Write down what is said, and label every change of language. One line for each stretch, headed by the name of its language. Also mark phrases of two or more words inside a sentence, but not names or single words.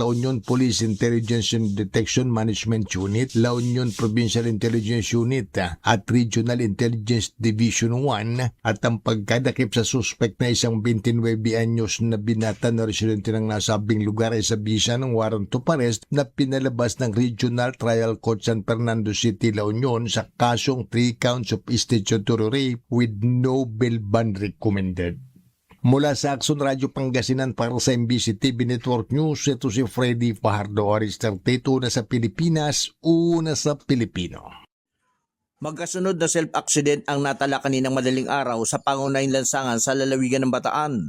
Filipino: La Union Police Intelligence and Detection Management Unit, La Union Provincial Intelligence Unit at Regional Intelligence Division 1 at ang pagkadakip sa suspect na isang 29 anyos na binata na residente ng nasabing lugar ay sa bisa ng
English: warrant of arrest
Filipino: na pinalabas ng Regional Trial Court San Fernando City, La Union sa kasong
English: 3 counts of statutory rape with no bail bond recommended.
Filipino: Mula sa Action Radio Pangasinan para sa MBC TV Network News, ito si Freddy Fajardo, RH32, una sa Pilipinas, una sa Pilipino. Magkasunod na self-accident ang natala kaninang madaling araw sa pangunahing lansangan sa lalawigan ng Bataan.